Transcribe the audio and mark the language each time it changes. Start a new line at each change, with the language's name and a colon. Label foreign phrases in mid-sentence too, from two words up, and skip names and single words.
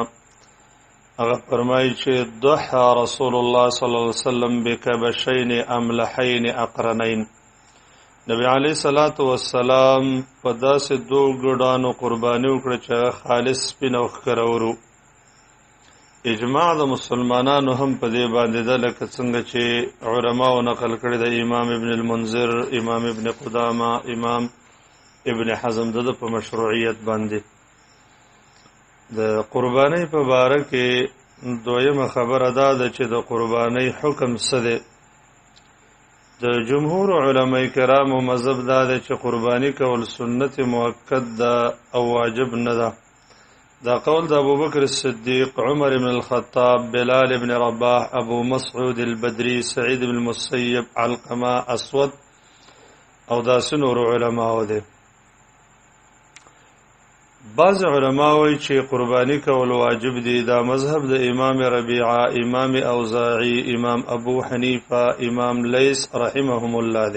Pashto: هغه فرمایي چې
Arabic: ضحى رسول الله صلی الله علیه وسلم بکبشین املحین اقرنین،
Pashto: نبی
Arabic: علیه الصلاة والسلام
Pashto: په داسې دوه ګډانو قرباني وکړه چې هغه خالص سپین او ښکاره ورو. اجماع د مسلمانانو هم په دې باندې ده، لکه څنګه چې علماو نقل کړی د امام ابن المنذر، امام ابن قدامه، امام ابن حزم د په مشروعیت باندې. د قربانی په باره کې دویمه خبره دا ده چې د قربانی حکم څه دی. د جمهور علماء کرامو مذهب دا دی چې قربانی کول سنت مؤکد ده او واجب نه ده. دا قول د ابوبکر الصدیق، عمر بن الخطاب، بلال بن رباح، ابو مسعود البدری، سعید بن المسیب، علقمه، اسود او داسې نور علماو دی. بعض علما وایي چې قربانی کول واجب دي. دا مذهب د امام ربیعه، امام اوزاعی، امام ابو حنیفه، امام لیث رحمهم الله دی.